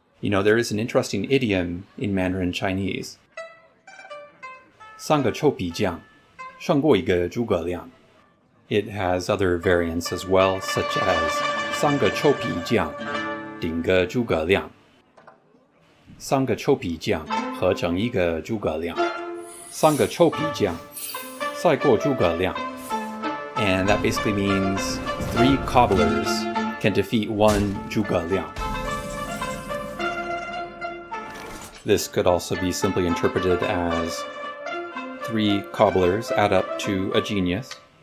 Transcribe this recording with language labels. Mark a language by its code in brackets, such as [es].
[en] You know, there is an interesting idiom in Mandarin Chinese. [zh] 三个臭皮匠胜过一个诸葛亮. [en] It has other variants as well, such as [zh] 三个臭皮匠顶个诸葛亮. 三个臭皮匠合成一个诸葛亮. 三个臭皮匠赛过诸葛亮. [en] And that basically means 3 cobblers can defeat 1 Zhuge Liang. This could also be simply interpreted as 3 cobblers add up to a genius.